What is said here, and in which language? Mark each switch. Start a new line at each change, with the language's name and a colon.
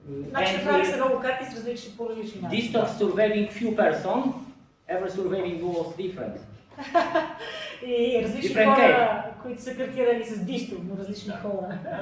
Bulgarian: Значи прави се много карти с различни по-различни начини.
English: Distox surveying few person, every surveying was different.
Bulgarian: И различни хора, които са картирали с дисто, но различни хора.